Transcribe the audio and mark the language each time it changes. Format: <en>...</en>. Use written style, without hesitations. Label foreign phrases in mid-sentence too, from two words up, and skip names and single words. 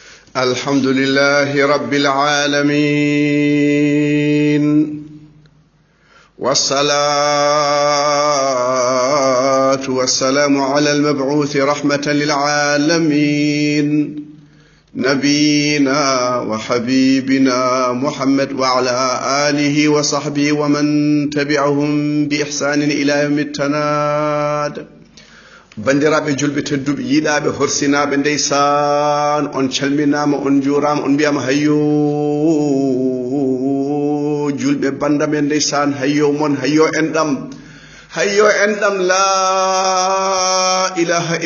<ar>الحمد لله رب العالمين والصلاة والسلام على المبعوث رحمة للعالمين نبينا وحبيبنا محمد وعلى آله وصحبه ومن تبعهم بإحسان إلى يوم التناد</ar> <ff>bandiraɓe julɓe tedduɓe yiɗaɓe horsinaɓe ndeysan on calminama on jurama on mbiyama hayyo julɓe bandamen ndeysan hayyo mon hayyo enɗam</ff> <ar>لا إله</ar>